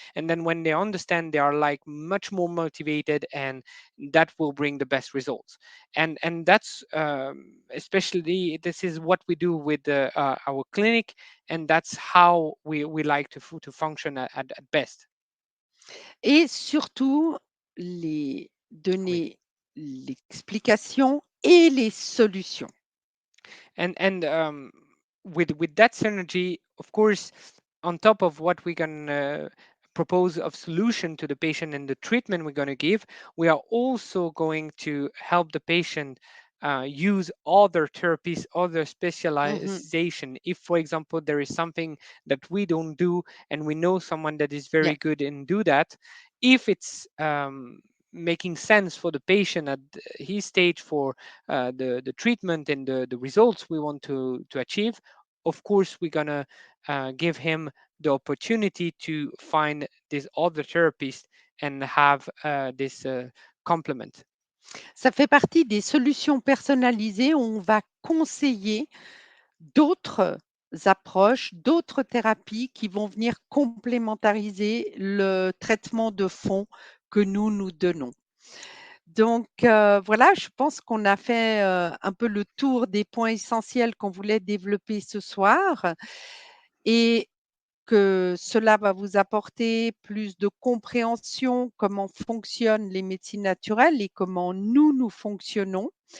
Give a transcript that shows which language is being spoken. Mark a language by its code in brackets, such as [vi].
[en] And then when they understand, they are like much more motivated, and that will bring the best results. And that's especially this is what we do with our clinic, and that's how we like to function at best. [fr] Et surtout, les Oui. donner l'explication et les solutions. [en] And with that synergy, of course, on top of what we can propose of solution to the patient and the treatment we're going to give, we are also going to help the patient use other therapies, other Mmh. specialization. If, for example, there is something that we don't do and we know someone that is Yeah. very good in do that, if it's making sense for the patient at his stage for the treatment and the results we want to achieve, of course we're gonna give him the opportunity to find this other therapist and have this complement. [fr] Ça fait partie des solutions personnalisées où on va conseiller d'autres approches, d'autres thérapies qui vont venir complémentariser le traitement de fond que nous donnons. Donc voilà, je pense qu'on a fait, un peu le tour des points essentiels qu'on voulait développer ce soir et que cela va vous apporter plus de compréhension, comment fonctionnent les médecines naturelles et comment nous fonctionnons.